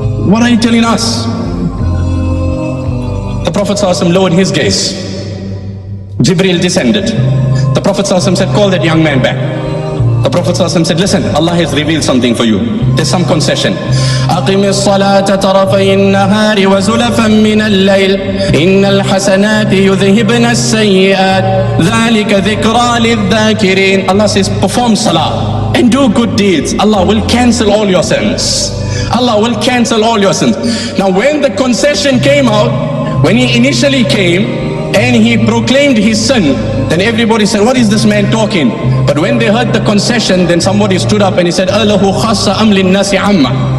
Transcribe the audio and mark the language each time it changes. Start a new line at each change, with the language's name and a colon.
English: What are you telling us? The Prophet ﷺ lowered his gaze. Jibreel descended. The Prophet ﷺ said, call that young man back. The Prophet ﷺ said, listen, Allah has revealed something for you. There's some concession.
Arabic: أقم الصلاة طرفي النهار وزلفا من الليل إن الحسنات يذهبن السيئات ذلك ذكرى للذاكرين.
English: Allah says, perform salah and do good deeds. Allah will cancel all your sins. Allah will cancel all your sins. Now when the concession came out, when he initially came and he proclaimed his sin, then everybody said, what is this man talking? But when they heard the concession, then somebody stood up and he said,
Arabic: Allahu khassa am lin nasi amma.